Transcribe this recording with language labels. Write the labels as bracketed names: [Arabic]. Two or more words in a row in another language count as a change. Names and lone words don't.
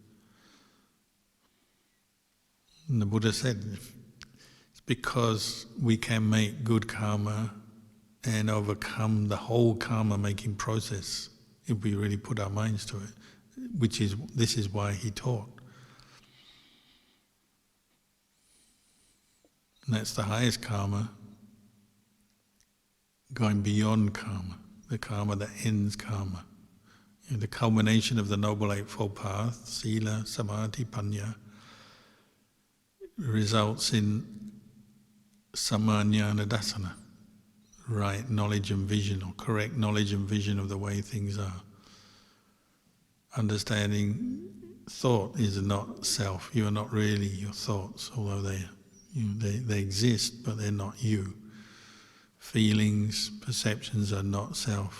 [English] And the Buddha said, it's because we can make good karma and overcome the whole karma-making process if we really put our minds to it, this is why he taught. And that's the highest karma, going beyond karma, the karma that ends karma. You know, the culmination of the Noble Eightfold Path, [Pali] sila, samadhi, panya, [English] results in [Pali] samajnana dasana, [English] right knowledge and vision, or correct knowledge and vision of the way things are. Understanding thought is not self. You are not really your thoughts, although they exist, but they're not you. Feelings, perceptions are not self.